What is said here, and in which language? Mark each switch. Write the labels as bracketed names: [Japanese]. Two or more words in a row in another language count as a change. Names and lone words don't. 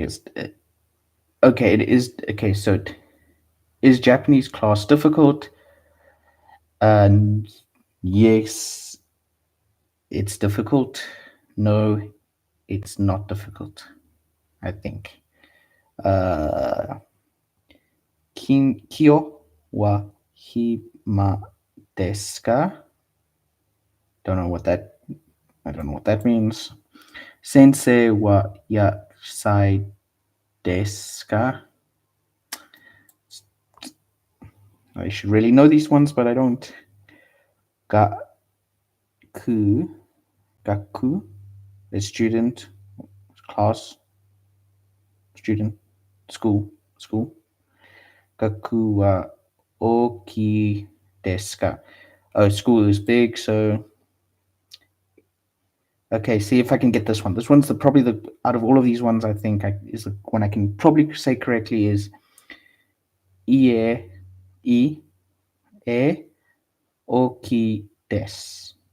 [English] Okay, it is okay. So, is Japanese class difficult? Yes, it's difficult. No, it's not difficult. I think. [Japanese] 今日は暇ですか? [English] I don't know what that means. [Japanese] 先生は野菜ですか? [English] I should really know these ones, but I don't. Gaku is student, class, student, school. [Japanese] 学は大きですか? [English] Oh, school is big, so okay. See if I can get this one. This one's probably the out of all of these ones. I think is the one I can probably say correctly is [Japanese] いえ大きです.